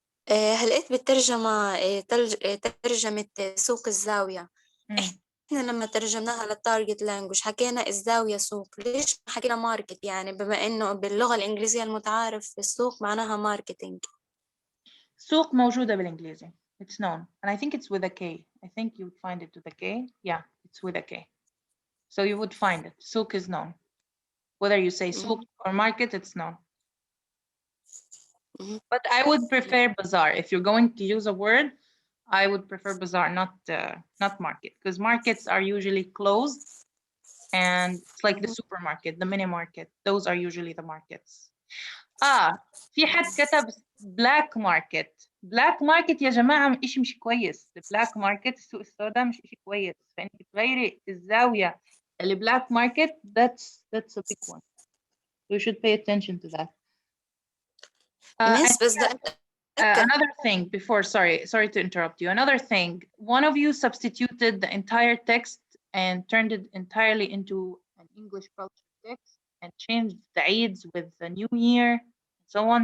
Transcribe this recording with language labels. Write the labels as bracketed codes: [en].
[ar] هلقيت بالترجمة ترجمة سوق الزاوية. احنا لما ترجمناها للتارجت لانجوج حكينا الزاوية سوق، ليش ما حكينا ماركت؟ يعني بما انه باللغة الانجليزية المتعارف السوق معناها ماركتينج. سوق موجودة بالانجليزي. [en] It's known. And I think it's with a K. I think you would find it with a K. Yeah, it's with a K. So you would find it. Souk is known. Whether you say souk or market, it's known. But I would prefer bazaar. If you're going to use a word, I would prefer bazaar, not market, because markets are usually closed, and it's like the supermarket, the mini market. Those are usually the markets. [ar] في حد كتب black market. black market يا جماعة إشي مش كويس. the black market السوق السوداء مش إشي كويس. فإنك تغيري الزاوية [en] black market, that's a big one. We should pay attention to that. Another thing before, sorry to interrupt you. Another thing, one of you substituted the entire text and turned it entirely into an English culture text and changed the Eids with the New Year and so on.